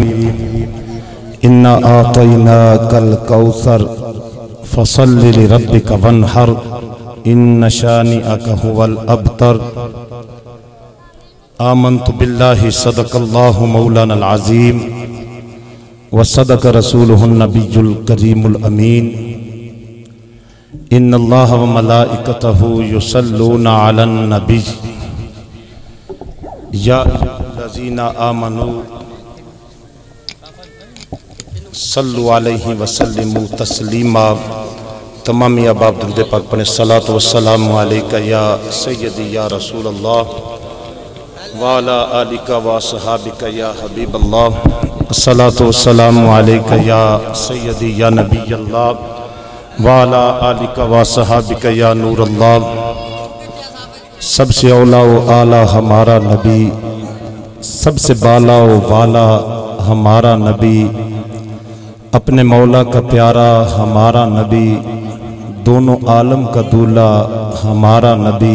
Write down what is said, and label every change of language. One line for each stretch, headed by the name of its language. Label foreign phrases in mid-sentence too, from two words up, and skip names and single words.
Arabic: إنا أعطيناك الكوثر فصل لربك وانحر إن شانئك هو الأبتر. آمنت بالله صدق الله مولانا العظيم وصدق رسوله النبي الكريم الأمين. إن الله وملائكته يصلون على النبي يا أيها الذين آمنوا صلوا عليه وسلموا تسليما.
Urdu: تمام یا باب درود پاک پڑھے.
Arabic: الصلاة والسلام عليك يا سيدي يا رسول الله وعلى آلك وأصحابك يا حبيب الله. الصلاة والسلام عليك يا سيدي يا نبي الله وعلى آلك وصحبك يا نور الله.
Urdu: سب سے اولیٰ و اعلیٰ ہمارا نبی، سب سے بالا و والا ہمارا نبی، اپنے مولا کا پیارا ہمارا نبی، دونوں عالم کا دولہا ہمارا نبی.